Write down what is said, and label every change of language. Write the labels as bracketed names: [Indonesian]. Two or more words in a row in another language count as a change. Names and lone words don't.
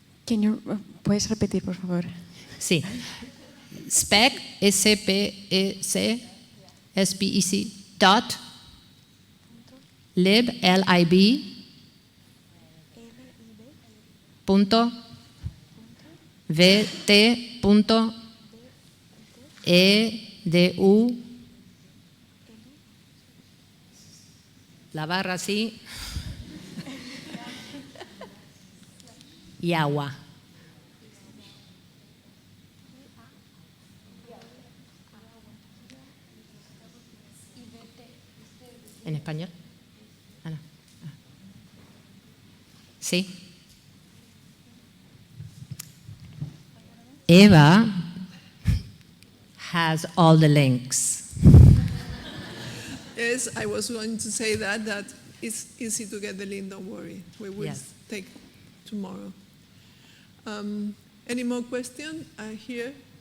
[English] Can you, [Spanish] ¿puedes repetir, por favor? Sí. [English] Spec, S-P-E-C, S-P-E-C, dot, lib, [Spanish] L-I-B, punto, V-T, punto, E-D-U, la barra así, y agua. ¿En español? Ah, no. Ah. Sí. [English] Eva has all the links. Yes, I was going to say that it's easy to get the link, don't worry. We will Yes. take tomorrow. Any more questions here?